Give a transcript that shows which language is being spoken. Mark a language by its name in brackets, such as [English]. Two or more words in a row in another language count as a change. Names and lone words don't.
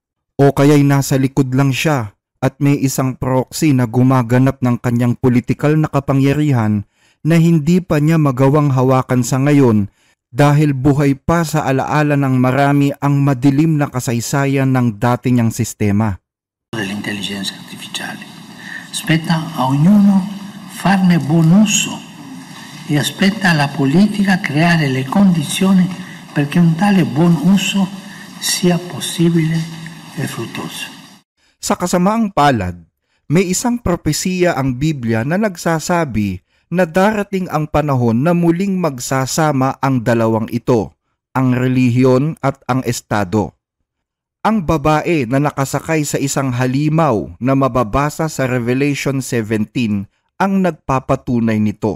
[Filipino] O kaya'y nasa likod lang siya at may isang proxy na gumaganap ng kanyang politikal na kapangyarihan na hindi pa niya magawang hawakan sa ngayon dahil buhay pa sa alaala ng marami ang madilim na kasaysayan ng dati niyang sistema. [Italian] Dell'intelligenza artificiale. Spetta a ognuno farne buon uso e aspetta alla politica creare le condizioni perché un tale buon uso sia possibile e fruttuoso. [Filipino] Sa kasamaang palad, may isang propesiya ang Biblia na nagsasabi na darating ang panahon na muling magsasama ang dalawang ito, ang relihiyon at ang estado. Ang babae na nakasakay sa isang halimaw na mababasa sa Revelation 17 ang nagpapatunay nito.